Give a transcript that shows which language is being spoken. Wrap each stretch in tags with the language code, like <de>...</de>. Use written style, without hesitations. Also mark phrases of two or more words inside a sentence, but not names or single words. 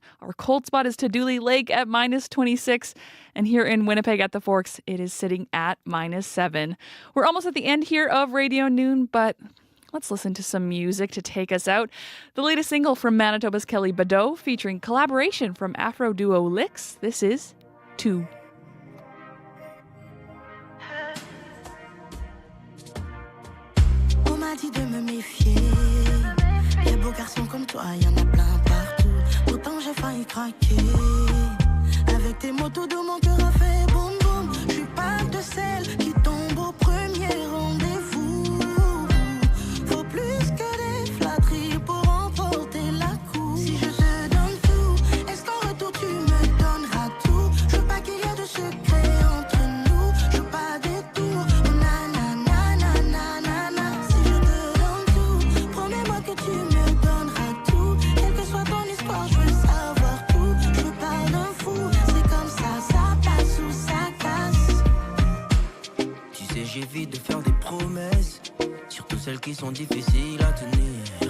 <en>Our cold spot is Tadouli Lake at -26. And here in Winnipeg at the Forks, it is sitting at -7. We're almost at the end here of Radio Noon, but let's listen to some music to take us out. The latest single from Manitoba's Kelly Badeau, featuring collaboration from Afro duo Licks. This is 2.</en> <fr>On m'a dit de me méfier. Les beaux garçons comme toi, y en a plein partout. Pourtant j'ai failli craquer. Avec tes mots tout doux, mon cœur a fait boum boum. Je suis pas de celle qui tombe au premier rendez-vous. Faut plus que des flatteries pour remporter la course. Si je te donne tout, est-ce qu'en retour tu me donneras tout? Je veux pas qu'il y ait de secret entre nous. Je veux pas des tours. Oh, na na na na na na na. Si je te donne tout, promets-moi que tu me donneras tout. Quelle que soit ton histoire, je veux savoir tout. Je veux pas d'un fou. C'est comme ça passe ou ça casse. Tu sais, j'évite de faire des promesses, surtout celles qui sont difficiles à tenir.</fr>